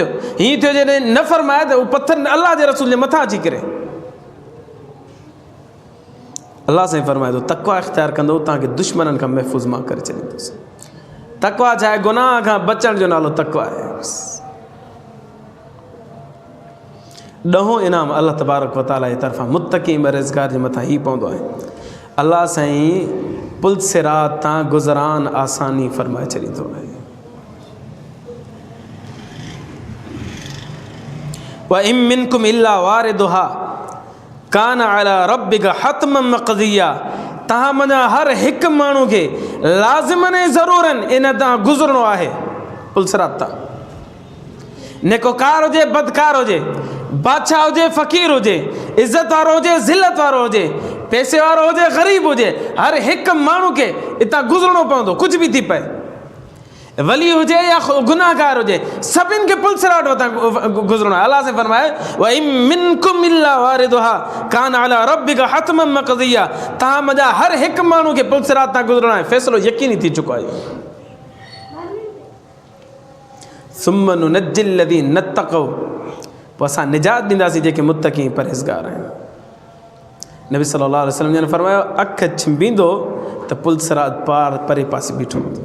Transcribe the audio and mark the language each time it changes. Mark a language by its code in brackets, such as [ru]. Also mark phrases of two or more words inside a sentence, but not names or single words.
[sd] हीअं थियो जॾहिं न फरमाए त उहो पत्थर अल्लाह जे रसूल जे मथां अची करे। अल्लाह साईं फरमाए थो तक़वा इख़्तियार कंदो तव्हांखे दुश्मननि खां महफ़ूज़ मां करे छॾींदुसि। तक़वा छा आहे? गुनाह खां बचण जो नालो तक़वा आहे। ॾहों इनाम अल्लाह [ar] تبارك وتعالى [sd] जी तरफ़ां मुत्तक़ी परहेज़गार जे मथां हीउ पवंदो आहे, अल्लाह साईं पुल सिरात तां गुज़रान आसानी फरमाए छॾींदो आहे। [ar] وإن منكم إلا واردها كان على ربك حتما مقضيا, [sd] तव्हां मञा हर हिकु माण्हू खे लाज़िमन ऐं ज़रूरन इन तां गुज़रणो आहे। पुल सिरात तां नेकोकार हुजे बदकार हुजे, बादशाह हुजे फ़क़ीर हुजे, इज़त वारो हुजे ज़िलत वारो हुजे, पैसे वारो हुजे ग़रीब हुजे, हर हिकु माण्हू खे हितां गुज़रणो पवंदो, कुझु बि थी पए। वली हुजे या गुनाहगार हुजे, सभिनि खे पुल सिरात वटां गुज़रणो आहे। अल्लाह से फरमाए [ar] وإن منكم إلا واردها كان على ربك حتما مقضيا, [sd] तव्हां मञा हर हिकु माण्हू खे पुल सिरात तां गुज़रणो आहे। फ़ैसिलो यकीनी थी चुको आहे। [ar] ثم ننجي الذين اتقوا, [sd] पोइ असां निजात ॾींदासीं जेके मुत्तक़ी परहेज़गार आहिनि। नबी [ar] صلى الله عليه وسلم [sd] जन फरमायो अखि छिंबींदो त पुल सिरात पार परे पासे बीठो हूंदो।